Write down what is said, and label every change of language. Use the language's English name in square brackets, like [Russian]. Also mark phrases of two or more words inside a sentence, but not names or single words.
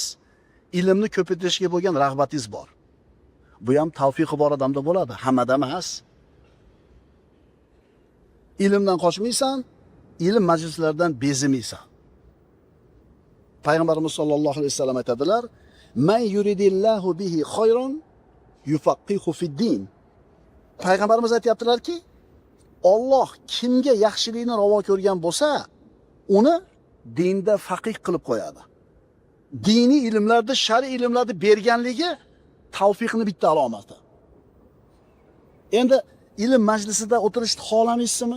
[Uzbek] Ilmni ko'paytirishga bo'lgan rag'batingiz bor. Bu ham tavfiqi bor odamda bo'ladi, hammada emas. Ilmdan qochmaysan, ilm majlislaridan bezimaysan. Payg'ambarimiz [Arabic] صلى الله عليه وسلم [Uzbek] aytadilar: [Arabic] "من يرد الله به خيرا يفقهه في الدين." [Uzbek] Payg'ambarimiz aytayaptilarki, Alloh kimga yaxshilikni ravo ko'rgan bo'lsa, uni dinda faqih qilib qo'yadi. Diniy ilmlarda, shar'iy ilmlarda berganligi tavfiqni bitta alomati. Endi ilm majlisida o'tirishni xohlamaysizmi?